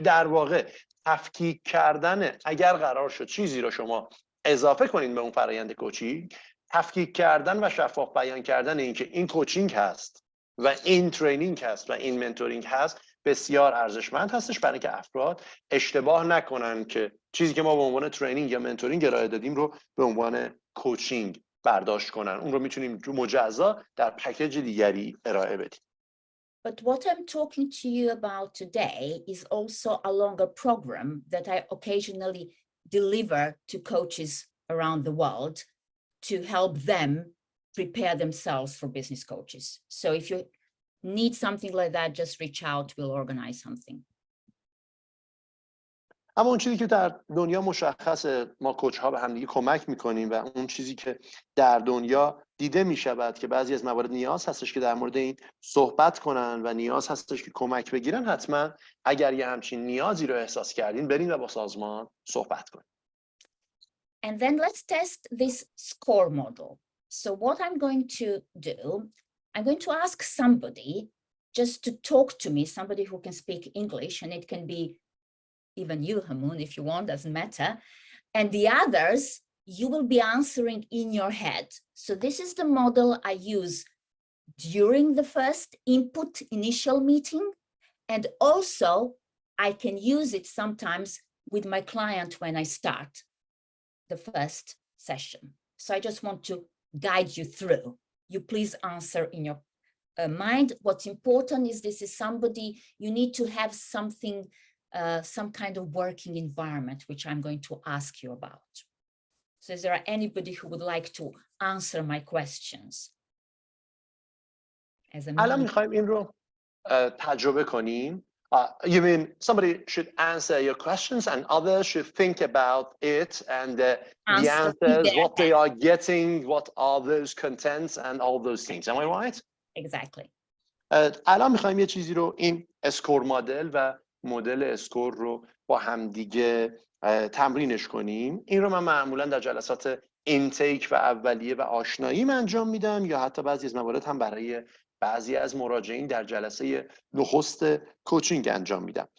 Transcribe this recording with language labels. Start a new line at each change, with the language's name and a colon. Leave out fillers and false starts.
Persian: در واقع تفکیک کردن، اگر قرار شد چیزی رو شما اضافه کنین به اون فرآیند کوچینگ، تفکیک کردن و شفاف بیان کردن این که این کوچینگ هست و این ترینینگ هست و این منتورینگ هست بسیار ارزشمند هستش، برای اینکه افراد اشتباه نکنن که چیزی که ما به عنوان ترینینگ یا منتورینگ ارائه دادیم رو به عنوان کوچینگ برداشت کنن. اون رو میتونیم مجزا در پکیج دیگری ارائه بدیم.
English: But what I'm talking to you about today is also a longer program that I occasionally deliver to coaches around the world to help them prepare themselves for business coaches. So if you need something like that, just reach out, we'll organize something.
Persian: اما اون چیزی که در دنیا مشخصه، ما کوچ ها به همدیگه کمک میکنیم و اون چیزی که در دنیا دیده میشود که بعضی از موارد نیاز هستش که در مورد این صحبت کنن و نیاز هستش که کمک بگیرن، حتما اگر یه همچین نیازی رو احساس کردین برین و با سازمان صحبت کنین.
English: And then let's test this score model. So what I'm going to do, I'm going to ask somebody just to talk to me, somebody who can speak English, and it can be even you, Hooman, if you want, doesn't matter. And the others, you will be answering in your head. So this is the model I use during the first input initial meeting. And also I can use it sometimes with my client when I start the first session. So I just want to guide you through. You please answer in your mind. What's important is this is somebody, you need to have something, some kind of working environment, which I'm going to ask you about. So is there anybody who would like to answer my questions?
Persian: الان میخوایم این رو تجربه کنیم.
English: You mean somebody should answer your questions and others should think about it and the answers, what they are getting, what are those contents and all those things. Am I right? Exactly.
Persian: الان میخوایم یه چیزی رو، این اسکور مدل و مدل اسکور رو با همدیگه تمرینش کنیم. این رو من معمولا در جلسات اینتیک و اولیه و آشناییم انجام میدم، یا حتی بعضی از موارد هم برای بعضی از مراجعین در جلسه نخست کوچینگ انجام میدم.